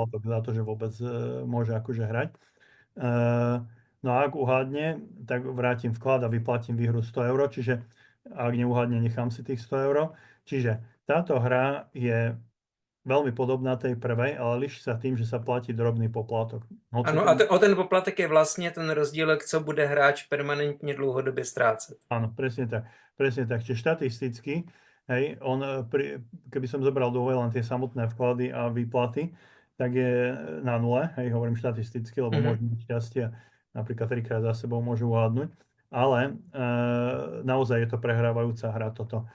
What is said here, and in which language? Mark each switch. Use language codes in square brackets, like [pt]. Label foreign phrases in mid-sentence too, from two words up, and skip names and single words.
[sk] poplatok za to, že vôbec môže akože hrať. No a ak uhádne, tak vrátim vklad a vyplatím výhru 100 eur, čiže ak neuhádne, nechám si tých 100 eur. Čiže táto hra je veľmi podobná tej prvej, ale liší sa tým, že sa platí drobný poplatok. Hoci [cs] Ano, to... a o ten poplatek je vlastně ten rozdílek, co bude hráč permanentně dlouhodobě ztrácet. [sk] Áno, presne tak. Presne tak. Čiže štatisticky, hej, keby som zobral do len tie samotné vklady a výplaty, tak je na nule, hej, hovorím štatisticky, lebo Mhm. môžu mať šťastie, napríklad 3-krát za sebou môžu uhádnuť, ale naozaj je to prehrávajúca hra toto.